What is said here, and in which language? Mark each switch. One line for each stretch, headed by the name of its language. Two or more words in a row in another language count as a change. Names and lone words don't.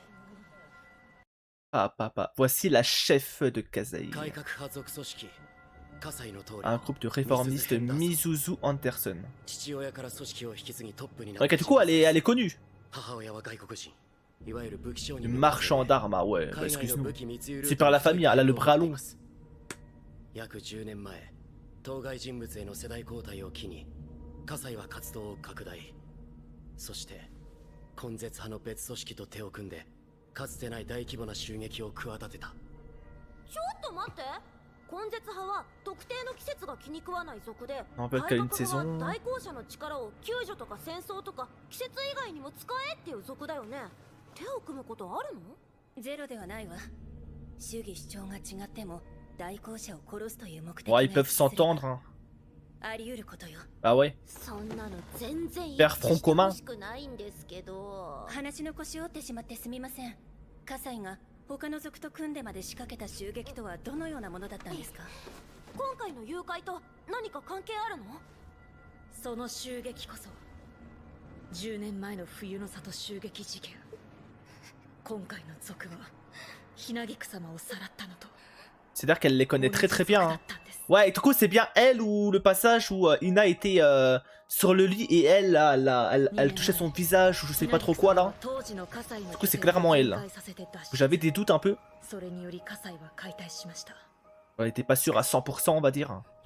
French: Voici la chef de Kazai. Un groupe de réformistes Mizuzu Anderson. Ok, du coup, elle est connue. Le marchand d'armes, ah ouais, bah, excuse-nous. C'est par la famille, elle a le bras long.
Japanese: 約10年前、当該人物への世代交代を機に、葛西は活動を拡大。そして、根絶派の別組織と手を組んで、かつてない大規模な襲撃を企てた。ちょっと待って。根絶派は特定の季節が気に食わない族で、改革派は対向車の力を救助とか戦争とか季節以外にも使えっていう族だよね。手を組むことあるの？ゼロではないわ。主義主張が違っても。
French: Ouais, ils peuvent s'entendre. Hein. Ah ouais. Faire front commun.
Japanese: 話の腰を折ってしまってすみません。葛西が他の族と組んでまで仕掛けた襲撃とはどのようなものだったんですか？今回の誘拐と何か関係あるの？その襲撃こそ10年前の冬の里襲撃事件。今回の族はひなぎく様をさらったのと。
French: C'est-à-dire qu'elle les connaît très très bien. Hein. Ouais, et du coup, c'est bien elle ou le passage où Ina était sur le lit et elle, elle touchait son visage ou je sais pas trop quoi là. Du coup, c'est clairement elle. J'avais des doutes un peu. Elle était pas sûre à 100%, on va dire.